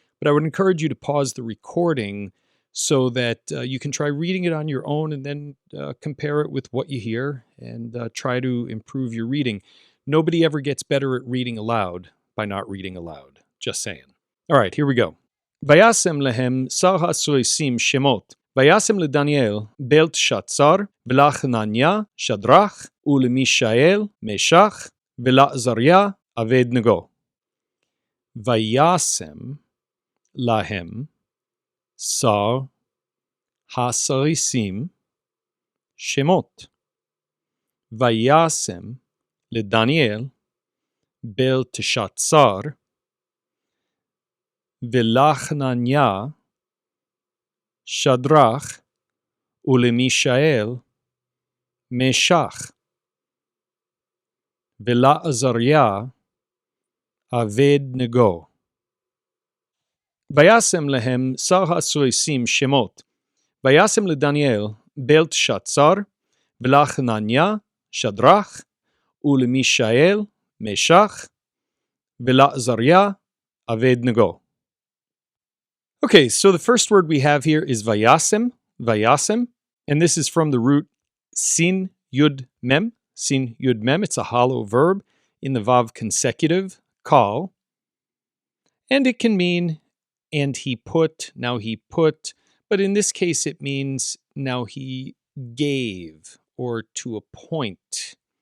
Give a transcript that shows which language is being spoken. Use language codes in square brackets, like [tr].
[en] But I would encourage you to pause the recording so that you can try reading it on your own and then compare it with what you hear and try to improve your reading. Nobody ever gets better at reading aloud by not reading aloud. Just saying. All right, here we go. [he] Vayasem lehem sar ha'soisim shemot. Vayasem leDaniel Belteshazzar ולחנניה שדרך ולמישאל משח ולעזריה אבדנגו. Vayasem lahem sar hasarisim shemot. Vayasem leDaniel Belteshazzar ולחנניה שדרך ולמישאל משח ולעזריה אבדנגו. וישם להם שר הסריסים שמות. וישם לדניאל בלתשצר ולחנניה שדרך ולמישאל משח ולעזריה אבדנגו. [en] Okay, so the first word we have here is vayasem, and this is from the root sin yud mem. Sin yud mem, it's a hollow verb in the vav consecutive, call. And it can mean, and he put, now he put, but in this case it means now he gave, or to appoint.